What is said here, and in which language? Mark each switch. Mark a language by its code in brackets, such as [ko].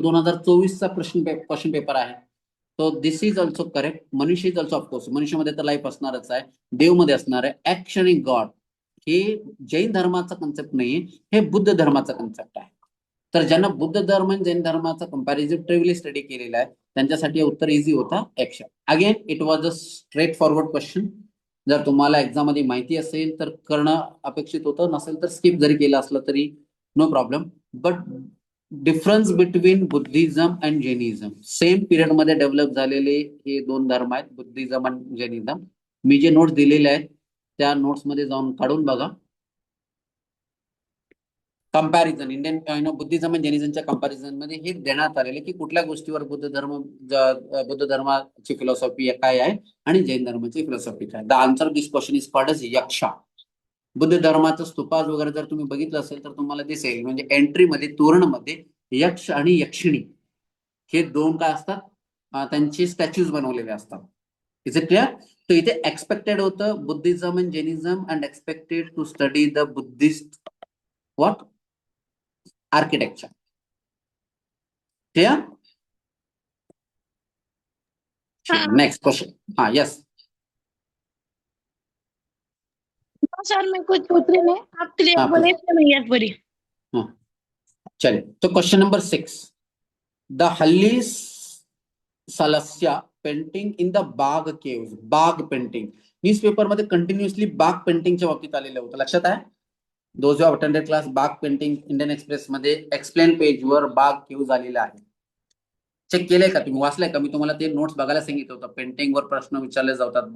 [mr] 2024चा question paper आहे. तो [en] This is also correct. [mr] मनुष्य इज ऑल्सो ऑफकोर्स, मनुष्यामध्ये तर लाईफ असणारच आहे, देवमध्ये असणार आहे. ऍक्शन आणि गॉड हे जैन धर्माचा कन्सेप्ट नाहीये, हे बुद्ध धर्माचा कन्सेप्ट आहे. तर ज्यांना बुद्ध धर्म आणि जैन धर्माचा कंपॅरिझिव्हली स्टडी केलेला आहे त्यांच्यासाठी उत्तर इझी होता, action. [en] Again it was a straightforward question. [mr] जर तुम्हाला एक्झाम मध्ये माहिती असेल तर करणं अपेक्षित होतं, नसेल तर स्किप जरी केलं असलं तरी no problem. [en] but difference between Buddhism and Jainism, [mr] same period मध्ये डेव्हलप झालेले हे 2 धर्म आहेत, बुद्धिझम आणि जैनिझम. मी जे नोट्स दिलेले आहेत त्या नोट्स मध्ये जाऊन काढून बघा. कंपॅरिझन इंडियन बुद्धिझम आणि जैनिझमच्या कंपॅरिझन मध्ये हे देण्यात आलेले की कुठल्या गोष्टीवर बुद्ध धर्माची फिलॉसॉफी काय आहे आणि जैन धर्माची फिलॉसॉफी काय. [en] The answer of this question is called as yaksha. [mr] Buddha धर्माचं स्तूपास वगैरे जर तुम्ही बघितलं असेल तर तुम्हाला दिसेल, म्हणजे एंट्रीमध्ये तोरणमध्ये यक्ष आणि यक्षिणी हे 2 काय असतात, त्यांचे स्टॅच्यूज बनवलेले असतात. [en] Is it clear? तर इथे expected होतं Buddhism and Jainism and expected to study the Buddhist what architecture. Clear? Next question. हाँ yes [hi] सर मैं कुछ पूछ रही हूँ, आप क्लियर हाँ, बोले इसमें नहीं है पूरी. चलिए. तो क्वेश्चन नंबर 6. [en] The हल्ली सलस्या painting in the Bagh caves. [mr] बाग पेंटिंग न्यूज पेपर मध्ये कंटिन्युअसली बाग पेंटिंगच्या बाबतीत आलेलं होतं, लक्षात आहे? [en] those have attended class, [mr] बाग पेंटिंग इंडियन एक्सप्रेस मध्ये एक्सप्लेन पेजवर बाग केव्स आलेला आहे. चेक केलंय का तुम्ही, वाचलंय का? मी तुम्हाला ते नोट्स बघायला सांगितलं होतं. पेंटिंगवर प्रश्न विचारले जातात.